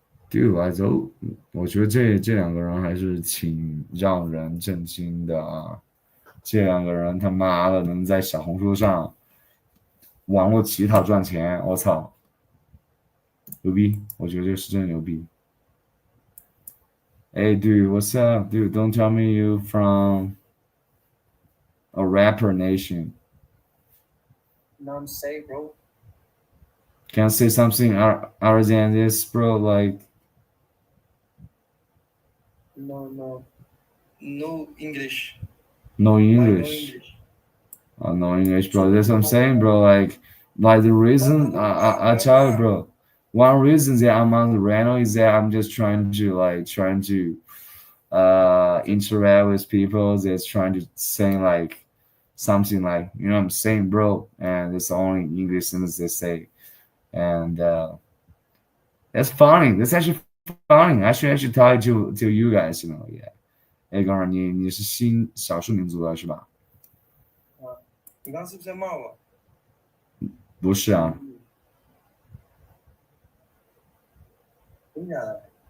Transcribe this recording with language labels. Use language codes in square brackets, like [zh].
[zh] Dude，我觉得这两个人还是挺让人震惊的啊！这两个人他妈的能在小红书上网络乞讨赚钱，我操，牛逼！我觉得这是真牛逼。 [en] Hey, dude, what's up, dude? Don't tell me you from a rapper nation. No, I'm safe, bro. Can I say something other than this, bro? Like, No English. no Why no English. English? No English, bro. That's what I'm saying, bro. Like the reason I tell you, bro. One reason that I'm on the radio is that I'm just trying to interact with people that's trying to say like something like, you know what I'm saying, bro, and it's the only English sentence they say, and that's funny. That's actually funny. I should tell it to you guys, you know. Yeah. [zh] 哎，哥们儿，你是新少数民族的是吧？你刚刚是不是在骂我？不是啊，真假的？